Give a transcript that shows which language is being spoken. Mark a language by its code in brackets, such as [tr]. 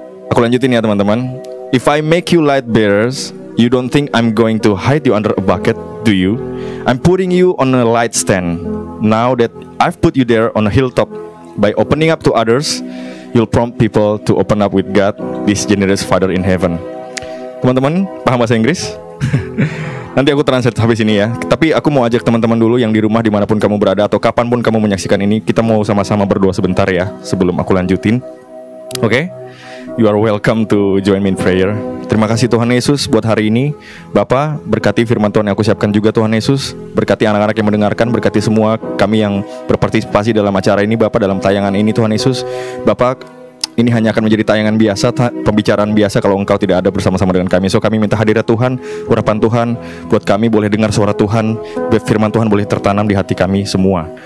[id] Aku lanjutin ya teman-teman. [en] If I make you light bearers, you don't think I'm going to hide you under a bucket, do you? I'm putting you on a light stand. Now that I've put you there on a hilltop, by opening up to others, you'll prompt people to open up with God, this generous Father in heaven. [id] Teman-teman, paham bahasa Inggris? Nanti aku translate habis ini ya. Tapi aku mau ajak teman-teman dulu yang di rumah dimanapun kamu berada atau kapanpun kamu menyaksikan ini, kita mau sama-sama berdoa sebentar ya sebelum aku lanjutin. Oke? [en] You are welcome to join me in prayer. [id] Terima kasih Tuhan Yesus buat hari ini. Bapa, berkati firman Tuhan yang aku siapkan juga Tuhan Yesus. Berkati anak-anak yang mendengarkan, berkati semua kami yang berpartisipasi dalam acara ini Bapa, dalam tayangan ini Tuhan Yesus. Bapa, ini hanya akan menjadi tayangan biasa, pembicaraan biasa kalau Engkau tidak ada bersama-sama dengan kami. So kami minta hadirat Tuhan, urapan Tuhan buat kami boleh dengar suara Tuhan, firman Tuhan boleh tertanam di hati kami semua.